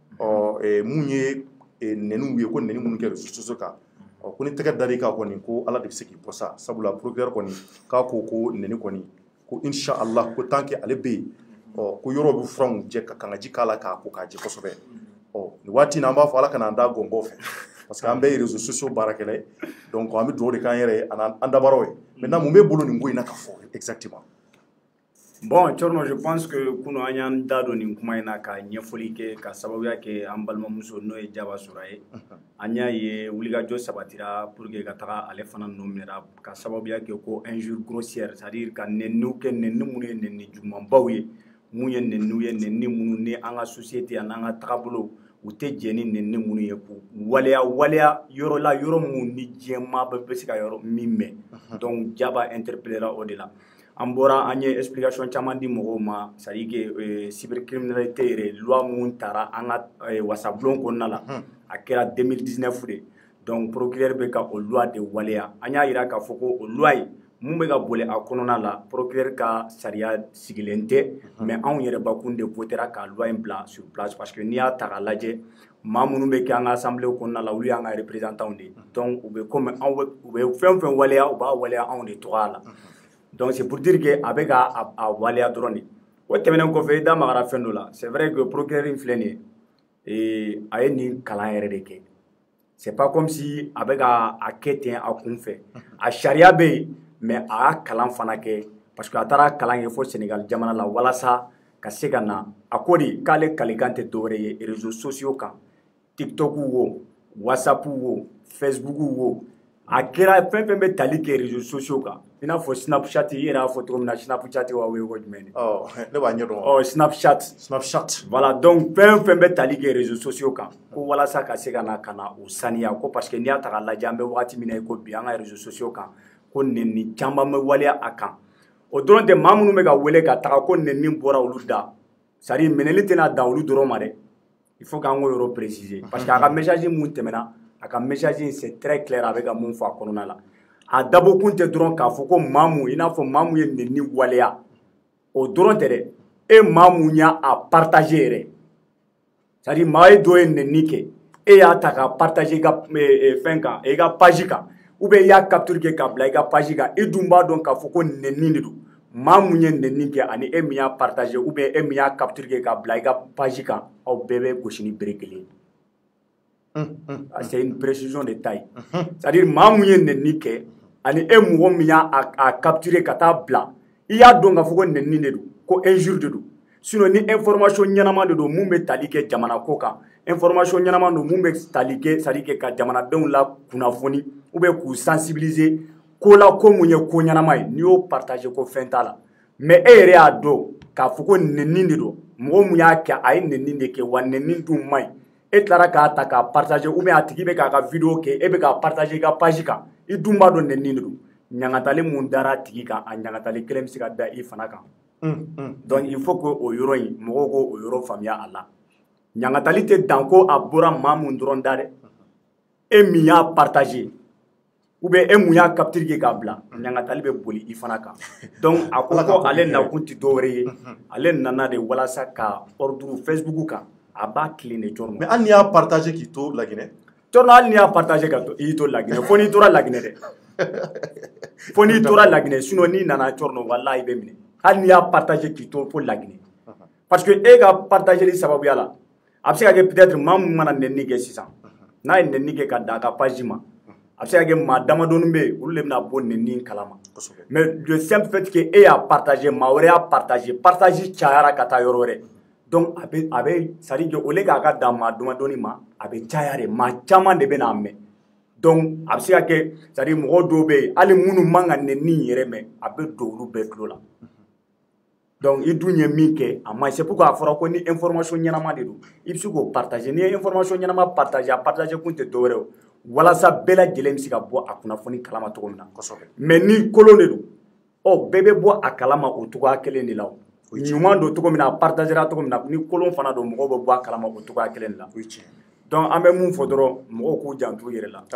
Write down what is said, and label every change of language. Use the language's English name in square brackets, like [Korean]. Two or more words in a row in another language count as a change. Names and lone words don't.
[Bambara] mun ye nɛniw ye ko nɛni minnu kɛ [French] réseaux sociaux [Bambara] kan ko ni tɛgɛ dar'i kan kɔni ko ala de bɛ se k'i bɔ sa sabula procureur kɔni k'a ko nɛni kɔni ko inshallah ko [French] tant que [Bambara] ale bɛ yen ko yɔrɔ bɛ furanw jɛ ka kangaji k'a la k'a ko k'a jɛ kosɛbɛ nin waati in na an b'a fɔ ala kana an da gɔngɔn fɛ [French] parce que [Bambara] an bɛɛ ye [French] réseaux sociaux [Bambara] baarakɛla ye donc an bɛ dugawu de k'an yɛrɛ ye an dabaraw ye maintenant mun bɛ bolo nin ko in na ka fɔ exactement. [French] Bon, Chorno, je pense que [Bambara] kuno an y'an da don nin kuma in na ka ɲɛfɔli kɛ ka sababuya kɛ an balimamuso n'o ye Jaba Sura ye an y'a ye wulikajɔ sabatira [French] pour que [Bambara] ka taga ale fana nɔ minɛra ka sababuya kɛ ko [French] injure grossière c'est à dire [Bambara] ka nɛniw kɛ nɛni minnu ye nɛni jugumanbaw ye mun ye nɛniw ye nɛni minnu ni an ka société an n'an ka tagabolo u tɛ jɛ ni nɛni minnu ye k'u waleya yɔrɔ la yɔrɔ mun ni diɲɛmaa bɛɛ bɛ se ka yɔrɔ min mɛn donc Jaba interpellera o de la. An bɔra an ye explication caman di mɔgɔw ma [French] c'est à dire que cybercriminalité [Bambara] yɛrɛ loi mun taara an ka wasabulon kɔnɔna la a kɛra 2019 de donc procureur bɛ ka o loi de waleya an y'a yira k'a fɔ ko o loi ye mun bɛ ka boli a kɔnɔna la procureur ka sariya sigilen tɛ mais anw yɛrɛbakun de votera ka loi in bila [French] sur place parce que [Bambara] n'i y'a ta k'a lajɛ maa minnu bɛ kɛ an ka assemblée kɔnɔna la olu y'an ka représentants de donc u bɛ comme u bɛ fɛn fɛn waleya u b'a waleya anw de tɔgɔ la. [French] Donc c'est pour dire que avec [Bambara] a waleya dɔrɔn de o tɛmɛnen kɔfɛ i da magara fɛn dɔ la [French] c'est vrai que procureur [Bambara] in filɛ nin ye a ye nin kalan yɛrɛ de kɛ [French] c'est pas comme si [Bambara] a bɛ ka a kɛ ten a kun fɛ a sariya bɛ yen mais a y'a kalan fana kɛ [French] parce que [Bambara] a taara kalan kɛ fo Sénégal jamana la walasa ka se ka na a ko de k'ale kalikan tɛ dɔwɛrɛ ye [French] réseaux sociaux [Bambara] kan TikTok wo WhatsApp wo Facebook wo a kɛra fɛn fɛn bɛ tali kɛ [French] réseaux sociaux [Bambara] kan i n'a fɔ Snapchat i yɛrɛ y'a fɔ cogo min na Snapchat wa o ye ko jumɛn de ne b'a ɲɛdɔn Snapchat [French] voilà donc [Bambara] fɛn fɛn bɛ tali kɛ [French] réseaux sociaux [Bambara] kan ko walasa ka se ka na o saniya ko [French] parce que [Bambara] n'i y'a ta k'a lajɛ an bɛ wagati min na i ko bi an ka [French] réseaux sociaux [Bambara] kan ko nɛni caman bɛ waleya a kan o dɔrɔn tɛ maa minnu bɛ ka wele ka taga ko nɛni bɔra olu da [French] c'est à dire [Bambara] minɛli tɛna dan olu dɔrɔn ma dɛ [French] il faut [Bambara] k'an k'o yɔrɔ [French] préciser parce que [Bambara] a ka message mun tɛmɛna a ka message [French] c'est très clair [Bambara] a bɛ ka mun fɔ a kɔnɔna la a dabɔkun tɛ dɔrɔn k'a fɔ ko maa mun i n'a fɔ maa mun ye nɛni waleya o dɔrɔn tɛ dɛ e maa mun y'a partager yɛrɛ [French] c'est à dire [Bambara] maa ye dɔ ye nɛni kɛ e y'a ta ka partager i ka fɛn kan i ka page kan [French] ou bien [Bambara] i y'a capture kɛ ka bila i ka page kan i dun b'a dɔn k'a fɔ ko nɛni de don maa mun ye nɛni kɛ ani e min y'a partager [French] ou bien [Bambara] e min y'a capture kɛ ka bila i ka page kan aw bɛɛ bɛ gosi ni bere kelen ye [French] c'est une précision de taille c'est à dire [Bambara] maa mun ye nɛni kɛ ani e mɔgɔ min y'a capturer ka taa bila i y'a dɔn k'a fɔ ko nɛni de don ko injure de don sinon ni information ɲɛnama de don mun bɛ tali kɛ jamana ko kan information ɲɛnama don mun bɛ tali kɛ [French] c'est à dire [Bambara] ka jamanadenw la kunnafoni [French] ou bien [Bambara] k'u sensibiliser ko la ko mun ye ko ɲɛnama ye n'i y'o partager ko fɛn t'a la mais e yɛrɛ y'a dɔn k'a fɔ ko nɛni de don mɔgɔ mun y'a kɛ a ye nɛni de kɛ wa nɛni dun man ɲi e tilara k'a ta k'a partager [French] ou bien [Bambara] a tigi bɛ k'a ka vidéo kɛ e bɛ k'a partager i ka page kan i dun b'a dɔn nɛni de don ɲagatali mun dara a tigi kan a ɲagatali kelen bɛ se ka da i fana kan [French] donc il faut que [Bambara] o yɔrɔ in mɔgɔw k'o yɔrɔ faamuya a la ɲagatali tɛ dan ko a bɔra maa mun dɔrɔn da dɛ e min y'a partager [French] ou bien [Bambara] e mun y'a capture kɛ k'a bila ɲagatali bɛ boli i fana kan donc a ko ko ale nakun tɛ dɔwɛrɛ ye ale nana de walasa ka ordre Facebook kan a b'a tilen de cɔrɔ mais hali n'i y'a partager k'i to Laginɛ cɔrɔ hali n'i y'a partager ka to i to Laginɛ fo n'i tora Laginɛ dɛ fo n'i tora Laginɛ sinon n'i nana cɔrɔ walahi i bɛ minɛ hali n'i y'a partager k'i to fo Laginɛ [French] parce que [Bambara] e ka partageli sababuya la a bɛ se ka kɛ peut-être maa mun mana nɛni kɛ sisan n'a ye nɛni kɛ ka da a ka page ma a bɛ se ka kɛ maa damadɔni bɛ yen olu de bɛna bɔ nɛni in kalama [French] mais le simple fait que [Bambara] e y'a partager maa wɛrɛ y'a partage cayara ka taa yɔrɔ wɛrɛ donc a bɛ [French] c'est à dire au lieu [Bambara] k'a ka dan maa damadɔni ma a bɛ caya de maa caman de bɛna mɛn donc a bɛ se ka kɛ [French] c'est à dire [Bambara] mɔgɔ dɔw bɛ yen hali minnu man ka nɛni in yɛrɛ mɛn a bɛ don olu bɛɛ tulo la donc i dun ye min kɛ a ma [French] c'est pourquoi [Bambara] a fɔra ko ni information ɲɛnama de don i bɛ se k'o partager n'i ye information ɲɛnama partager a partager kun tɛ dɔwɛrɛ o walasa bɛɛ lajɛlen bɛ se ka bɔ a kunnafoni kalama cogo min na mais ni kolon de don ɔ bɛɛ bɛ bɔ a kalama o cogoya kelen de la o ɲuman don cogo min na a partagera cogo min na ni kolon fana don mɔgɔw bɛ bɔ a kalama o cogoya kelen de la donc an bɛ mun fɔ dɔrɔn mɔgɔw k'u janto u yɛrɛ la